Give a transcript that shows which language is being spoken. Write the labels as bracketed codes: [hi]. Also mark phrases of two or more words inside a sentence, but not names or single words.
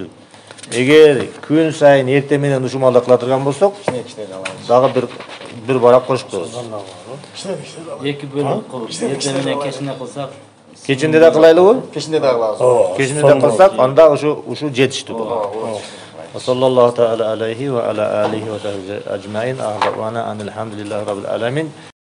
[ky] Эгер күн сайын эртең менен ушумалда кыла турган болсок, дагы бир барак кошуп коебуз. Эки бөлүм кылып, эртең менен кечинде кылсак, кечинде да кылайлыбы? Кечинде да кылабыз. Кечинде да кылсак, анда ушу жетиштүү болот. [ar] صلى الله تعالى عليه وعلى آله وصحبه أجمعين. دعوانا أن الحمد لله رب العالمين.